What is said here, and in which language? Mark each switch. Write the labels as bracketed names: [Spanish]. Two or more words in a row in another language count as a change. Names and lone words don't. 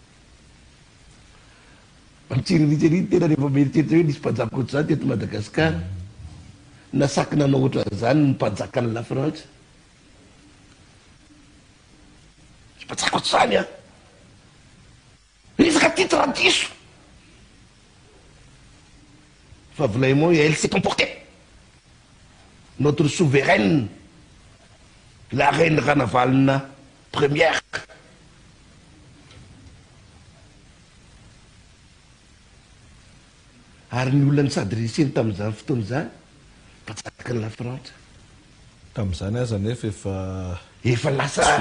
[Malagasy] mitsiriritsery tena rehefa mieritreritra hoe nisy mpanjaka ohatr'izany teto Madagasikara nasakina anao ohatran'izany ny mpanjakany la Frantsa mpanjaka ohatr'izany a resaka titre diso fa volaimo [French] elle s'est emportée notre souveraine la reine Ranavalona première [Malagasy] ary ny olona ny sady reseny tamin'izany fotoana zany mpanjakany la Frantsa tamin'izany aza nefa efa lasa